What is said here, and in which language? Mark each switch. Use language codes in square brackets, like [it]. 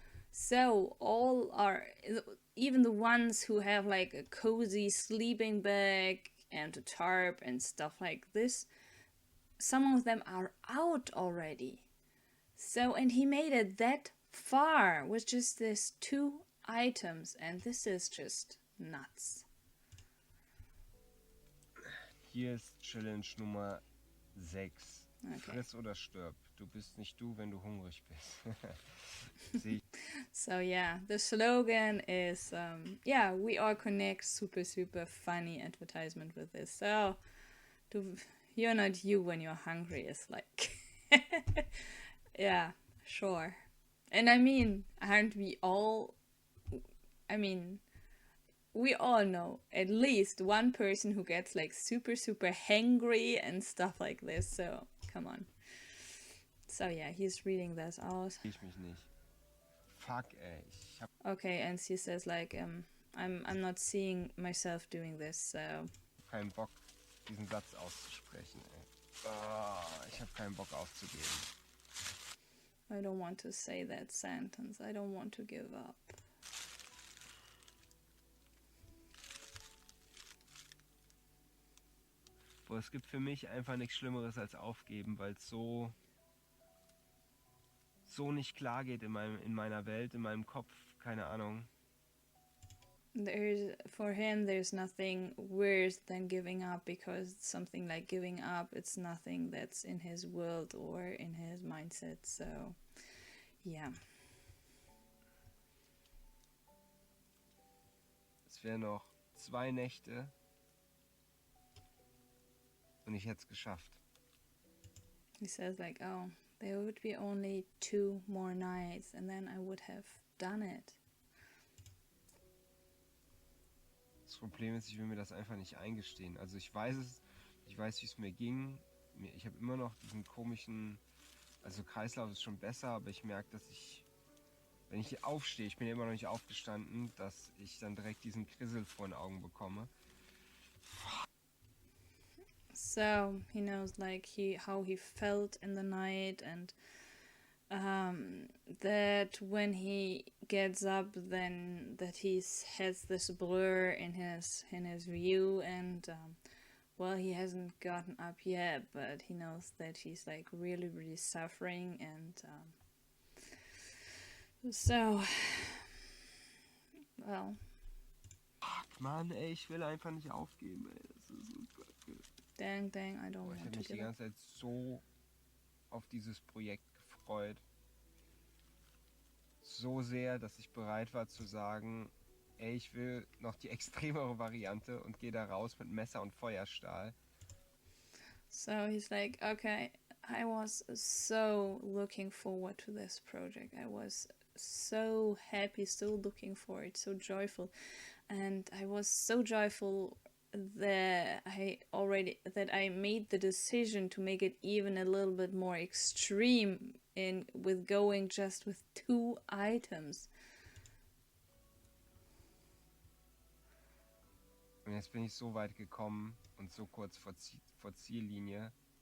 [en] So all are, even the ones who have like a cozy sleeping bag and a tarp and stuff like this, some of them are out already. So, and he made it that far with just these 2 items, and this is just nuts. [de] Hier ist Challenge Nummer 6. Okay. Friss oder stirb. Du bist nicht du, wenn du hungrig bist. [en] So yeah, the slogan is, we all connect, super funny advertisement with this. So, you're not you when you're hungry is like, yeah, sure. And I mean, aren't we all, I mean, we all know at least one person who gets like super hangry and stuff like this, so come on. So yeah, he's reading this out. [de] Ich mich nicht. Fuck, ey. [en] Okay, and she says like, I'm not seeing myself doing this, so. [de] Keinen Bock, diesen Satz auszusprechen, ey. Ich habe keinen Bock aufzugeben. [en] I don't want to say that sentence. I don't want to give up. [de] Boah, es gibt für mich einfach nichts Schlimmeres als aufgeben, weil es so nicht klar geht in meiner Welt, in meinem Kopf, keine Ahnung. [en] For him, there's nothing worse than giving up, because something like giving up, it's nothing that's in his world or in his mindset. So, yeah. [de] Es wären noch 2 Nächte und ich hätte es geschafft. [en] He says like, oh, there would be only 2 more nights and then I would have done it. [de] Das Problem ist, ich will mir das einfach nicht eingestehen. Also ich weiß, wie es mir ging. Ich habe immer noch diesen komischen, also Kreislauf ist schon besser, aber ich merke, dass wenn ich aufstehe, ich bin ja immer noch nicht aufgestanden, dass ich dann direkt diesen Krissel vor den Augen bekomme. [en] So he knows like how he felt in the night, and that when he gets up, then that he has this blur in his view, and well, he hasn't gotten up yet, but he knows that he's like really, really suffering, and so, well. [de] Fuck, Mann, ey, ich will einfach nicht aufgeben, ey. Das ist so kacke. [en] Dang, I don't want [de] Ich habe [en] to [de] mich die [en] give up. [de] ganze Zeit so auf dieses Projekt gefreut. So sehr, dass ich bereit war zu sagen, ey, ich will noch die extremere Variante und gehe da raus mit Messer und Feuerstahl. [en] So he's like, okay, I was so looking forward to this project. I was so happy, so looking for it, so joyful. And I was so joyful that I made the decision to make it even a little bit more extreme with going just with 2 items. [de] Und jetzt bin ich so weit gekommen und so kurz vor Ziellinie.